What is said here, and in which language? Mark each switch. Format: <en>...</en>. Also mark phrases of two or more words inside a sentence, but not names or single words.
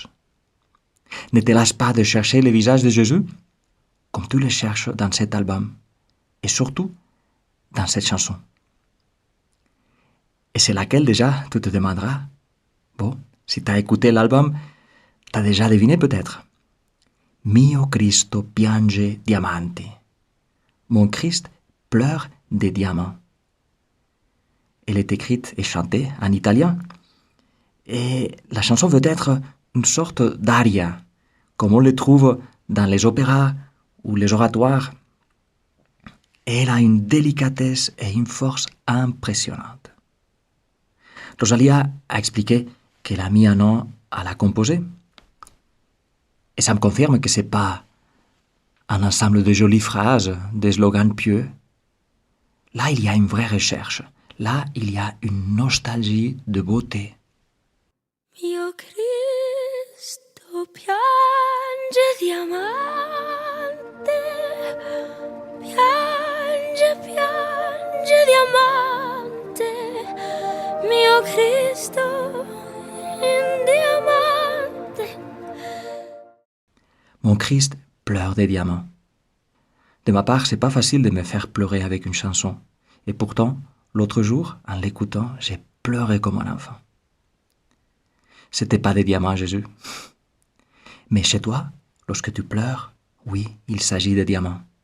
<fr>Ne te lasse pas de chercher le visage de Jésus, comme tu le cherches dans cet album, et surtout dans cette chanson. Et c'est laquelle déjà, tu te demanderas. Bon, si tu as écouté l'album, tu as déjà deviné peut-être.</fr> <it>Mio Cristo piange diamanti.</it> <fr>Mon Christ pleure des diamants. Elle est écrite et chantée en italien. Et la chanson veut être une sorte d'aria, comme on le trouve dans les opéras ou les oratoires. Et elle a une délicatesse et une force impressionnantes. Rosalía a expliqué qu'elle a mis un an à la composer. Et ça me confirme que ce n'est pas un ensemble de jolies phrases, des slogans pieux. Là, il y a une vraie recherche. Là, il y a une nostalgie de beauté.</fr> <it>Mio Cristo piange diamante, piange diamante, mio Cristo in diamante.</it> <fr>Mon Christ pleure des diamants. De ma part, c'est pas facile de me faire pleurer avec une chanson. Et pourtant, l'autre jour, en l'écoutant, j'ai pleuré comme un enfant. C'était pas des diamants, Jésus. Mais chez toi, lorsque tu pleures, oui, il s'agit de diamants.</fr>